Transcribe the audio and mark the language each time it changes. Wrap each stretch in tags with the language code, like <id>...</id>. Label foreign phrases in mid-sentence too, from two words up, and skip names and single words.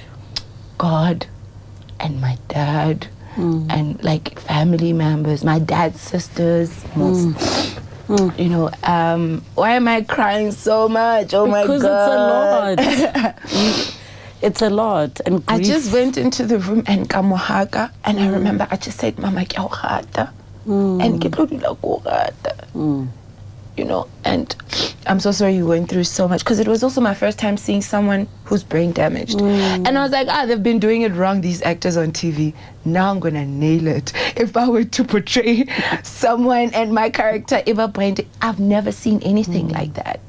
<en>God and my dad and like family members, my dad's sisters, you know, why am I crying so much? Oh my God. Because it's a lot. It's a lot. And I just went into the room and kamohaka, and I remember I just said,</en> <st>Mama, ke o rata. And ke tlo dula ko rata.</st> <en>You know, and I'm so sorry you went through so much, because it was also my first time seeing someone who's brain damaged. And I was like, they've been doing it wrong, these actors on TV. Now I'm gonna nail it. If I were to portray someone and my character ever brain damaged, I've never seen anything like that.</en>